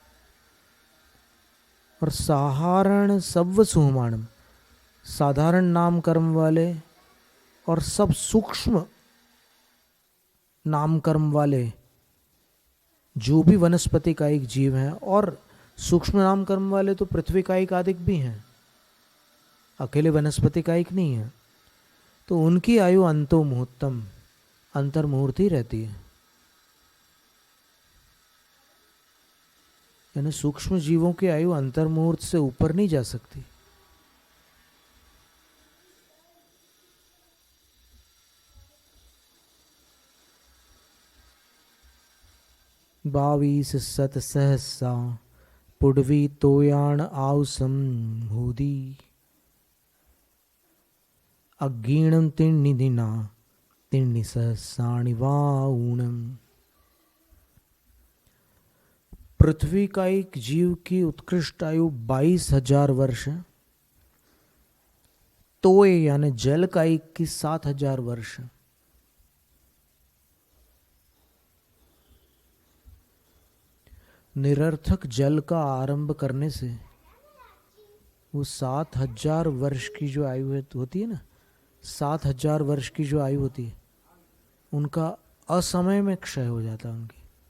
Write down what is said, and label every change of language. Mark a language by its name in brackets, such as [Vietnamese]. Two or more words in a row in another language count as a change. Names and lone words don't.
[Hindi] और साधारण [Prakrit languages] सव्व सुहुमाणम, [Hindi] साधारण नाम कर्म वाले और सब सूक्ष्म नाम कर्म वाले जो भी वनस्पति का एक जीव है, और सूक्ष्म नाम कर्म वाले तो पृथ्वी का एक आदिक भी हैं, अकेले वनस्पति का एक नहीं है। तो उनकी आयु [Prakrit languages] अंतो मुहूर्तम, [Hindi] अंतर्मुहूर्त ही रहती है। यानी सूक्ष्म जीवों की आयु अंतर्मुहूर्त से ऊपर नहीं जा सकती। [Prakrit languages] बावीस सत सहसा पुडवी तोयाण आउसम हूदी, अगीणम तिण्णि दिना तिण्णि सहसाणि वाऊणम। [Hindi] पृथ्वी का एक जीव की उत्कृष्ट आयु 22,000 वर्ष है। तोय यानी जल का एक की 7,000 वर्ष। निरर्थक जल का आरंभ करने से वो 7,000 वर्ष की जो आयु होती है ना, 7,000 वर्ष की जो आयु होती है, उनका असमय में क्षय हो जाता है उनकी।